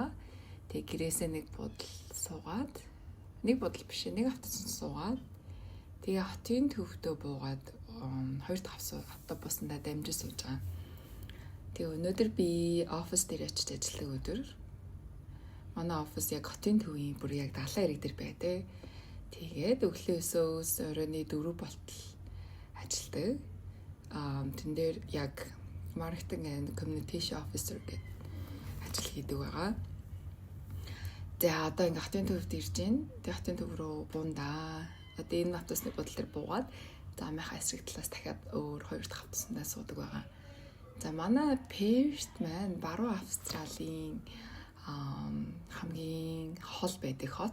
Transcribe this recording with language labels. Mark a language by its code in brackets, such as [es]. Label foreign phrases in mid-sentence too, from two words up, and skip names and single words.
[mn] Тэгээд гэрээсээ нэг будал суугаад, нэг будал биш нэг автобусанд суугаад, тэгээ хотын төвдөө буугаад 2 дахь автобусандаа дамжиж сууж байгаа. Тэгээ өнөөдөр би офис дээр очиж ажилладаг өдөр. Манай офис яг хотын төвийн бүр яг далайн ирэг дээр байдаг. Тэгээд өглөө 9-өөс оройны 4 болтол ажилладаг. Тэн дээр яг [en] marketing and communication officer [mn] гэдэг ажил хийдэг байгаа. Тэгээ одоо ингээ хотын төвд ирж байна. Тэгээ хотын төв рүү бундаа. Одоо энэ автобусны бодол дээр буугаад замынхаа эсрэг талаас дахиад өөр 2 дахь автобусандаа суудаг байгаа. За манай Перт маань баруун Австралийн хамгийн хол байдаг хот.